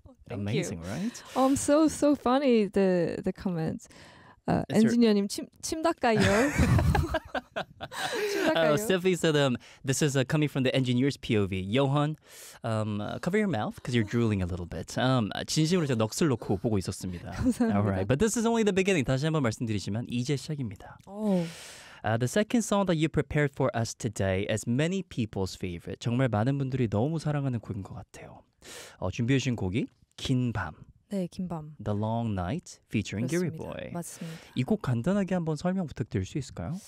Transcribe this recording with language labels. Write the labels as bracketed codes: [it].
[en] Amazing, you. Right? Oh, I'm so, so funny, the comments. Engineer님, [ko] 침 닦아요. [en] Stephanie said, this is coming from the engineer's POV. Johan, cover your mouth because you're drooling a little bit. [ko] 진심으로 제가 넋을 놓고 보고 있었습니다. 감사합니다. [en] All right. But this is only the beginning. [ko] 다시 한번 말씀드리지만 이제 시작입니다. [en] The second song that you prepared for us today is many people's favorite. [ko] 정말 많은 분들이 너무 사랑하는 곡인 것 같아요. 준비해 주신 곡이 긴 밤. 네, 긴 밤. [en] The Long Night featuring [ko] 그렇습니다. [en] Gary Boy. [ko] 맞습니다. 이 곡 간단하게 한번 설명 부탁드릴 수 있을까요?